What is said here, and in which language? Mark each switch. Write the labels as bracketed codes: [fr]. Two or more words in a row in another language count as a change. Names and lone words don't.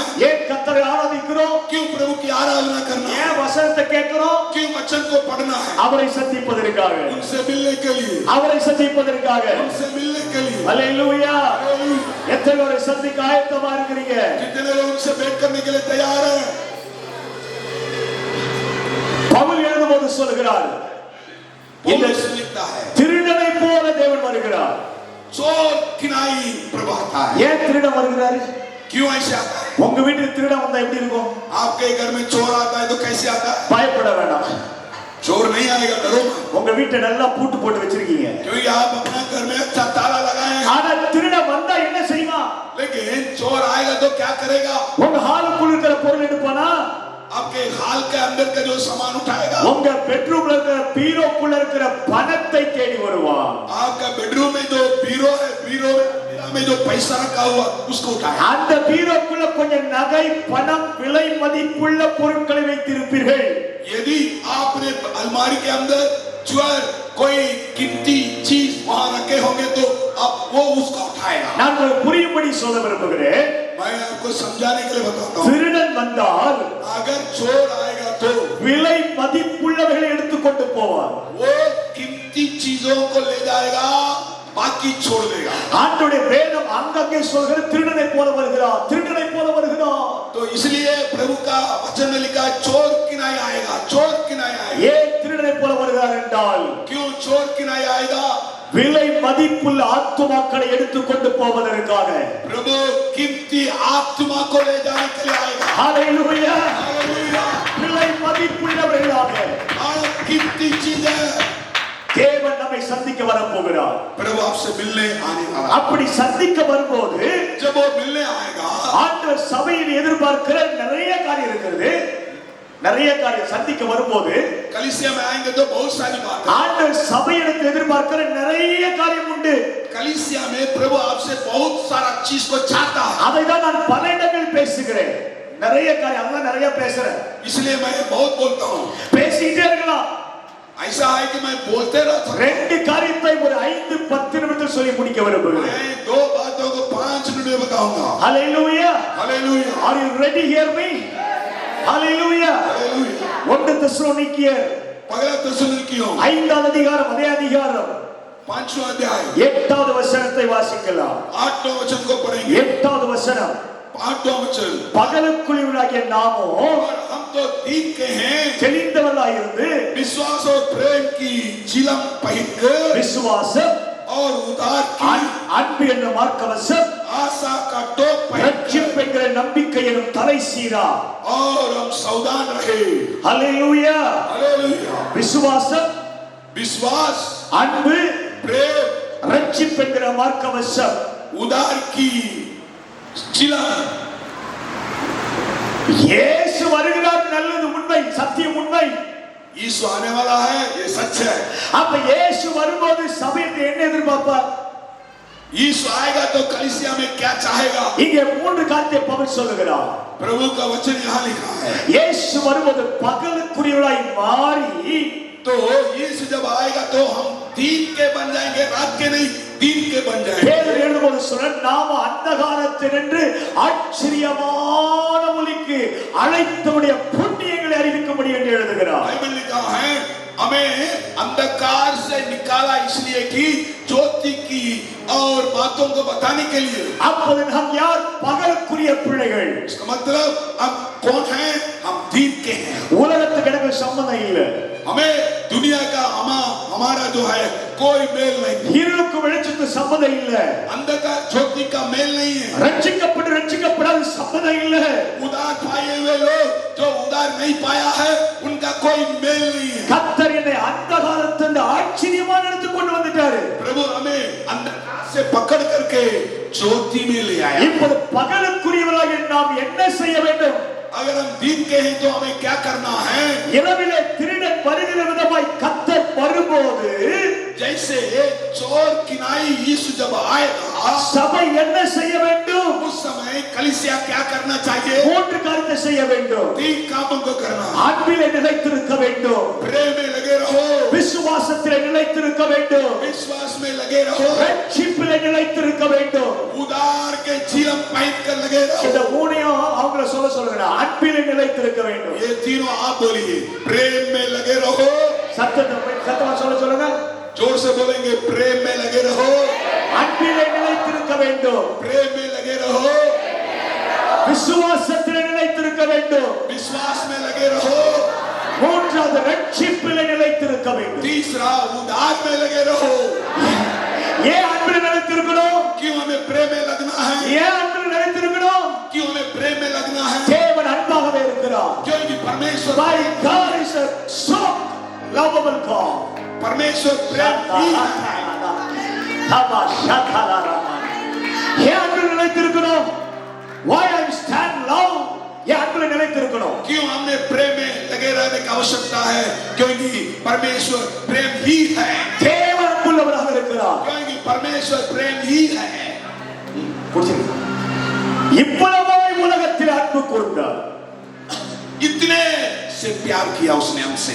[ta] ஏன் கர்த்தரை ஆராதிக்கிறோம்? [hi] क्यों प्रभु की आराधना करना है? [ta] ஏன் வசனத்தை கேட்கிறோம்? [hi] क्यों वचन को पढ़ना है? [ta] அவரை சந்திப்பதற்காக, [hi] उनसे मिलने के लिए, [ta] அவரை சந்திப்பதற்காக. [hi] उनसे मिलने के लिए. [ta] ஹalleluya. [hi] हालेलुया. [ta] எத்தனை பேரை சந்திக்க ஆயத்தமா இருக்கிறீங்க? [hi] कितने लोग उनसे भेंट करने के लिए तैयार हैं? [ta] பவுல் எழுதும்போது சொல்கிறார், இந்த [hi] पौलुस लिखता है, [ta] திருடனை போல தேவன் வருகிறார். [hi] चोर किनाई प्रभु आता है. [ta] ஏன் திருடன் வருகிறாரு? [hi] क्यों ऐसे आता है? [ta] உங்க வீட்டுக்கு திருடன் வந்தா எப்படி இருக்கும்? [hi] आपके घर में चोर आता है तो कैसे आता है? [ta] பயப்பட வேண்டாம். [hi] चोर नहीं आएगा, डरो मत. [ta] உங்க வீட்டை நல்லா பூட்டு போட்டு வச்சிருக்கீங்க. [hi] क्योंकि आप अपना घर में अच्छा ताला लगाए हैं. [ta] ஆனா திருடன் வந்தா என்ன செய்வான்? [hi] लेकिन चोर आएगा तो क्या करेगा? [ta] உங்க ஹாலுக்குள்ள இருக்கிற பொருள் எடுப்பானா? [hi] आपके हाल के अंदर का जो सामान उठाएगा. [ta] உங்க பெட்ரூம்ல இருக்கிற பீரோக்குள்ள இருக்கிற பணத்தை தேடி வருவான். [hi] आपका बेडरूम में जो बीरो है, बीरो में जो पैसा रखा हुआ उसको उठाएगा. [ta] அந்த பீரோக்குள்ள கொஞ்சம் நகை, பணம், விலை மதிப்புள்ள பொருட்களை வைத்திருப்பீர்கள். [hi] यदि आपने अलमारी के अंदर ज्वेलर कोई कीमती चीज वहां रखे होंगे तो आप वो उसको उठाएगा. [ta] நான் உங்களுக்கு புரியும்படி சொல்ல விரும்புகிறேன். [hi] मैं आपको समझाने के लिए बताता हूँ. [ta] திருடன் வந்தால் [hi] अगर चोर आएगा तो [ta] விலை மதிப்புள்ளவைகளை எடுத்துக்கொண்டு போவார். [hi] वो कीमती चीजों को ले जाएगा, बाकी छोड़ देगा. [ta] ஆண்டவருடைய வேதம் அங்கங்கே சொல்கிற திருடனை போல வருகிறார், திருடனை போல வருகிறார். [hi] तो इसलिए प्रभु का वचन में लिखा है, चोर किनाई आएगा, चोर किनाई आएगा. [ta] ஏன் திருடனை போல வருகிறார் என்றால், [hi] क्यों चोर किनाई आएगा? [ta] விலை மதிப்புள்ள ஆத்துமாக்களை எடுத்துக்கொண்டு போவதற்காக. [hi] प्रभु कीमती आत्मा को ले जाने के लिए आएगा. [ta] ஹalleluya. [hi] हालेलुया. [ta] விலை மதிப்புள்ளவர்களாக [hi] और कीमती चीजें [ta] தேவன் நம்மை சந்திக்க வர போகிறார். [hi] प्रभु आपसे मिलने आने वाला. [ta] அப்படி சந்திக்க வரும்போது [hi] जब वो मिलने आएगा, [ta] ஆண்டவர் சபையில் எதிர்பார்க்கிற நிறைய காரியம் இருக்கிறது. நிறைய காரியம் சந்திக்க வரும்போது [hi] कलीसिया में आएंगे तो बहुत सारी बात है. [ta] ஆண்டவர் சபையிடத்தில் எதிர்பார்க்கிற நிறைய காரியம் உண்டு. [hi] कलीसिया में प्रभु आपसे बहुत सारा चीज को चाहता है. [ta] அதை தான் நான் பல இடங்களில் பேசுகிறேன். நிறைய காரியம், அதான் நிறைய பேசுறேன். [hi] इसलिए मैं बहुत बोलता हूँ. [ta] பேசிட்டே இருக்கலாம். [hi] ऐसा है कि मैं बोलते रहता हूँ. [ta] ரெண்டு காரியத்தை ஒரு 5-10 நிமிடத்தில் சொல்லி முடிக்க விரும்புகிறேன். [hi] मैं दो बातों को 5 मिनट में बताऊंगा. [ta] ஹalleluya. [hi] हालेलुया. [en] Are you ready? Hear me. [ta] ஹalleluya. [hi] हालेलुया. [ta] 1 தெசலோனிக்கேயர் [hi] पहला थिस्सलुनीकियों [ta] 5ஆம் அதிகாரம், அதே அதிகாரம் [hi] 5वां अध्याय [ta] 8வது வசனத்தை வாசிக்கலாம். [hi] 8वां वचन को पढ़ेंगे. [ta] 8வது வசனம், [hi] 8वां वचन. [ta] பகலுக்குரியவராகிய நாமோ [hi] और हम तो दिन के हैं, [ta] தெளிந்தவர்களாயிருந்து [hi] विश्वास और प्रेम की चिलम पहनकर [ta] விசுவாசம், [hi] और उदार की [ta] அன்பு என்ற மார்க்கவசம், [hi] आशा का टोप पहनकर [ta] ரட்சிப்பு என்கிற நம்பிக்கை எனும் தலைசீரா. [hi] और हम सावधान रहे. [ta] ஹalleluya. [hi] हालेलुया. [ta] விசுவாசம், [hi] विश्वास, [ta] அன்பு, [hi] प्रेम, [ta] ரட்சிப்பு என்கிற மார்க்கவசம். [hi] उदार की चिलम. [ta] இயேசு வருகிறார், நல்லது, உண்மை, சத்தியம், உண்மை. [hi] यीशु आने वाला है, ये सच है. [ta] அப்ப இயேசு வரும்போது சபையில என்ன எதிர்பார்ப்பார்? [hi] यीशु आएगा तो कलीसिया में क्या चाहेगा? [ta] இங்கே 3 காரியத்தை பவுல் சொல்லுகிறார். [hi] प्रभु का वचन यहाँ लिखा है. [ta] இயேசு வரும்போது பகலுக்குரியவராய் மாறி, [hi] तो यीशु जब आएगा तो हम दिन के बन जाएंगे, रात के नहीं, दिन के बन जाएंगे. [ta] பேதுரு எழுதும்போது சொல்றார், நாம அந்தகாரத்தினின்று ஆச்சரியமான ஒளிக்கு அழைத்தவருடைய புண்ணியங்களை அறிவிக்கும்படி என்று எழுதுகிறார். [hi] बाइबल लिखा है, हमें अंधकार से निकाला इसलिए कि ज्योति की और बातों को बताने के लिए. [ta] அப்போது நாம் யார்? பகலுக்குரிய பிள்ளைகள். [hi] इसका मतलब हम कौन हैं? हम दिन के हैं. [ta] உலகத்துக்கு எனக்கு சம்பந்தம் இல்லை. [hi] हमें दुनिया का हमारा जो है कोई मेल नहीं. [ta] இருளுக்கு வெளிச்சத்துக்கு சம்பந்தம் இல்லை. [hi] अंधकार ज्योति का मेल नहीं है. [ta] ரட்சிக்கப்பட்டு ரட்சிக்கப்படாத சம்பந்தம் சம்பந்தம் இல்ல. [hi] उधार पाए हुए लोग जो उधार नहीं पाया है उनका कोई मेल नहीं है। [ta] கர்த்தர் என்னை அந்தகாரத்திலிருந்து ஆச்சரியமான இடத்துக்கு கொண்டு வந்துட்டாரு. [hi] प्रभु हमें अंधकार से पकड़ करके ज्योति में ले आया। [ta] இப்போது பகலுக்குரியவர்களாகிய நாம் என்ன செய்ய வேண்டும்? [hi] अगर हम दिन के हैं तो हमें क्या करना है? [ta] இரவிலே திருடன் வருகிற விதமாய் கர்த்தர் வரும்போது [hi] जैसे चोर किनाई यीशु जब आएगा [ta] சபை என்ன செய்ய வேண்டும்? [hi] उस समय कलीसिया क्या करना चाहिए? [ta] மூன்று காரியத்தை செய்ய வேண்டும். [hi] 3 कामों को करना। [ta] அன்பிலே நிலைத்திருக்க வேண்டும், [hi] प्रेम में लगे रहो, [ta] விசுவாசத்திலே நிலைத்திருக்க வேண்டும், [hi] विश्वास में लगे रहो, [ta] ரட்சிப்பிலே நிலைத்திருக்க வேண்டும். [hi] उदार के जीवन पाइप कर लगे [ta] இந்த [hi] रहो। [ta] மூணையும் அவங்கள சொல்லுங்க. அன்பிலே நிலைத்திருக்க வேண்டும். [hi] ये तीनों आप बोलिए, प्रेम में लगे रहो। [ta] சத்தமா சொல்லுங்க. [hi] जोर से बोलेंगे, प्रेम में लगे रहो, [ta] அன்பிலே நிலைத்திருக்க வேண்டும், [hi] प्रेम में लगे रहो, [ta] விசுவாசத்திலே நிலைத்திருக்க வேண்டும், [hi] विश्वास में लगे रहो, [ta] மூன்றாவது ரட்சிப்பிலே நிலைத்திருக்க வேண்டும். [hi] तीसरा उदार में लगे रहो। [ta] ஏன் அன்பிலே நிலைத்திருக்கணும்? [hi] क्यों हमें प्रेम में लगना है? [ta] ஏன் அன்பிலே நிலைத்திருக்கணும்? [hi] क्यों हमें प्रेम में लगना है? [ta] தேவன் அன்பாகவே இருக்கிறார். [hi] क्योंकि परमेश्वर [en] My God is a so lovable God. [hi] परमेश्वर प्रेम ही है। [ta] ஏன் அன்பிலே நிலைத்திருக்கணும்? [en] Why I stand love? [ta] ஏன் அன்பிலே நிலைத்திருக்கணும்? [hi] क्यों हमने प्रेम में लगे रहने की आवश्यकता है? क्योंकि परमेश्वर प्रेम ही है। [ta] தேவன் அன்புள்ளவராக இருக்கிறார். [hi] क्योंकि परमेश्वर प्रेम ही है। [ta] இவ்வளவாய் உலகத்தில் அன்பு கூர்ந்தார். [hi] इतने से प्यार किया उसने हमसे।